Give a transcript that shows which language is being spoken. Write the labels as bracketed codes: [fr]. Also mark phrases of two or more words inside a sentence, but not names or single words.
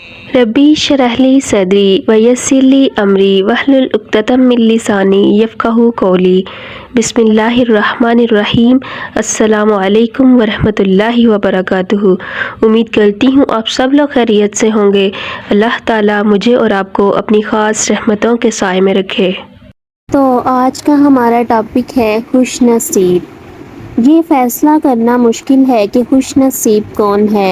[ar] رب اشرح لي صدري ويسر لي أمري واحلل عقدة من لساني يفقهوا قولي. بسم الله الرحمن الرحيم. السلام عليكم ورحمة الله وبركاته. [hi] उम्मीद करती हूँ आप सब लोग खैरियत से होंगे। अल्लाह ताला मुझे और आपको अपनी ख़ास रहमतों के साए में रखे। तो आज का हमारा टॉपिक है खुश नसीब। ये फैसला करना मुश्किल है कि खुश नसीब कौन है।